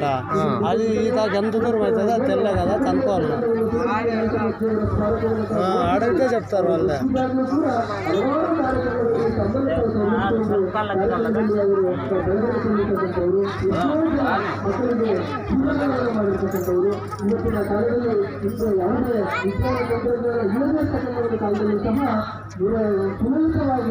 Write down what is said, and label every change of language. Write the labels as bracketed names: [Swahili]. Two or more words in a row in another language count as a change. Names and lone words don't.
[Telugu] అది ఈతకి ఎంత దూరం అవుతుందో అది తెలియదు కదా, కనుక్కోవాలి. అడిగితే చెప్తారు వాళ్ళే. [Kannada] ಇವತ್ತಿನ ಕಾಲದಲ್ಲಿ ಯಾವುದೇ ವಿಜ್ಞಾನ ತಂತ್ರಜ್ಞಾನ ಇಲ್ಲದೇ ಕಾಲದಲ್ಲಿ ಸಹ ಸುಲಲಿತವಾಗಿ